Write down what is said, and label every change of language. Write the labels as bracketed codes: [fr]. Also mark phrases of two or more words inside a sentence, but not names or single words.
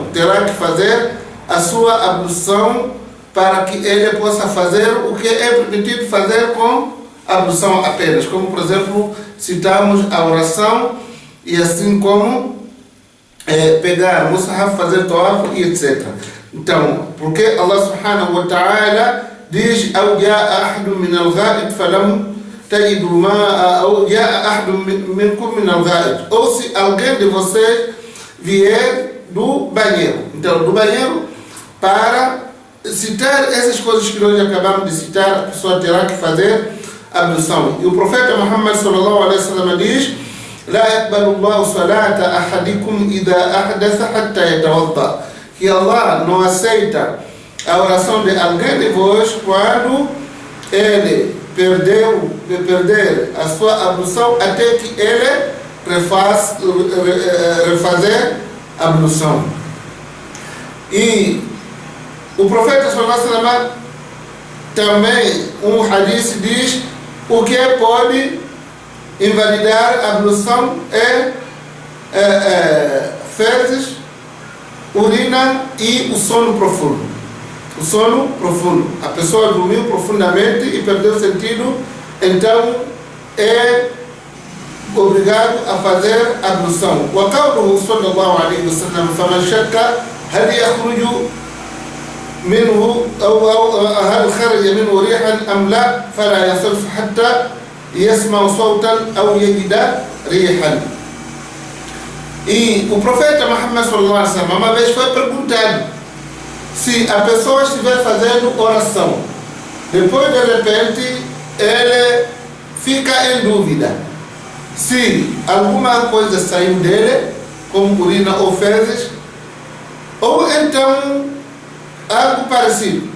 [pt] Terá que fazer a sua ablução para que ele possa fazer o que é permitido fazer com a ablução apenas. Como, por exemplo, citamos a oração e assim como pegar mushaf, fazer tawaf e etc. Então, porque Allah subhanahu wa ta'ala diz: [ar] أو جاء أحد من الغائط فلم تجدوا ماء أو جاء أحد منكم من الغائط. [pt] Ou se alguém de vocês vier do banheiro. Então, do banheiro, para citar essas coisas que nós acabamos de citar, a pessoa terá que fazer a ablução. E o profeta Muhammad [ar] صلى الله عليه وسلم [pt] diz: [ar] لا يقبل الله صلاة أحدكم إذا أحدث حتى يتوضأ. [pt] Que Allah não aceita a oração de alguém de vós quando ele perder a sua ablução, até que ele refazer a ablução. E o profeta [ar] صلى الله عليه وسلم [pt] também, um hadith diz: o que pode invalidar a ablução é fezes, urina e o sono profundo. O sono profundo. A pessoa dormiu profundamente e perdeu o sentido, então é obrigado a fazer ablução. [ar] وقوله صلى الله عليه وسلم فمن شك هل يخرج منه أو هل خرج منه ريحا أم لا فلا يصرف حتى يسمع صوتا أو يجد ريحا. [pt] E o profeta Muhammad [ar] صلى الله عليه وسلم [pt] uma vez foi perguntado se a pessoa estiver fazendo oração, depois de repente ele fica em dúvida se alguma coisa saiu dele, como urina ou fezes, ou então algo parecido.